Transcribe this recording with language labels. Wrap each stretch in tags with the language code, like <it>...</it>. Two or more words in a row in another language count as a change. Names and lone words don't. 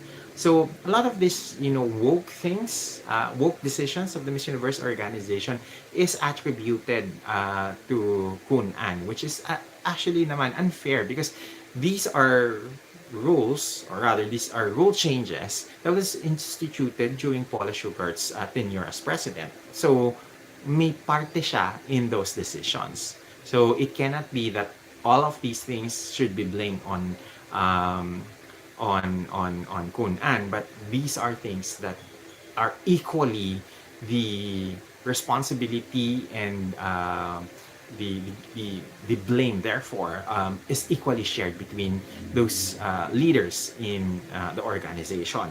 <en>So a lot of this, woke things, woke decisions of the Miss Universe organization is attributed to Kun An, which is actually naman unfair because these are rules, or rather, these are rule changes that was instituted during Paula Schubert's tenure as president. So,</en> <tl>may parte siya</tl> <en>in those decisions. So, it cannot be that all of these things should be blamed um, on Kun An, but these are things that are equally the responsibility and the, the blame, therefore, is equally shared between those leaders in the organization.</en>